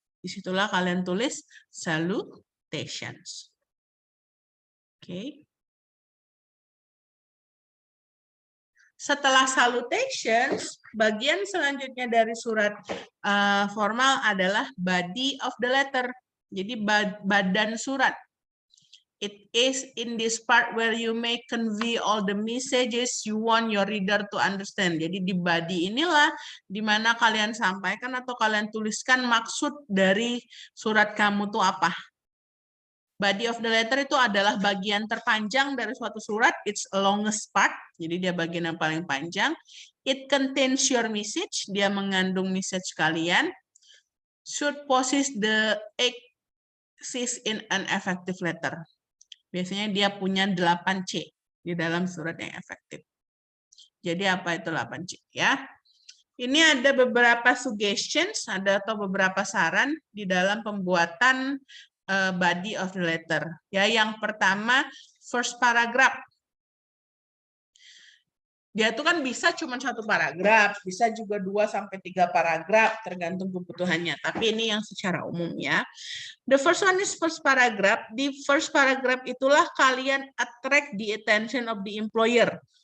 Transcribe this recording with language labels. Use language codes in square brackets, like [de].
[id] Disitulah kalian tulis salutations. Oke. Setelah salutations, bagian selanjutnya dari surat formal adalah body of the letter. Jadi badan surat. [en] It is in this part where you may convey all the messages you want your reader to understand. [id] Jadi di body inilah di mana kalian sampaikan atau kalian tuliskan maksud dari surat kamu tuh apa. Body of the letter itu adalah bagian terpanjang dari suatu surat. [en] It's the longest part. [id] Jadi dia bagian yang paling panjang. [en] It contains your message. [id] Dia mengandung message kalian. [en] Should possess the axis in an effective letter. [id] Biasanya dia punya 8C di dalam surat yang efektif. Jadi apa itu 8C ya? Ini ada beberapa suggestions, ada atau beberapa saran di dalam pembuatan body of the letter. Ya, yang pertama first paragraph. Dia tuh kan bisa cuma 1 paragraf, bisa juga 2 sampai 3 paragraf tergantung kebutuhannya. Tapi ini yang secara umum ya. [en] The first one is first paragraph. Di first paragraph [id] itulah kalian [en] attract the attention of the employer.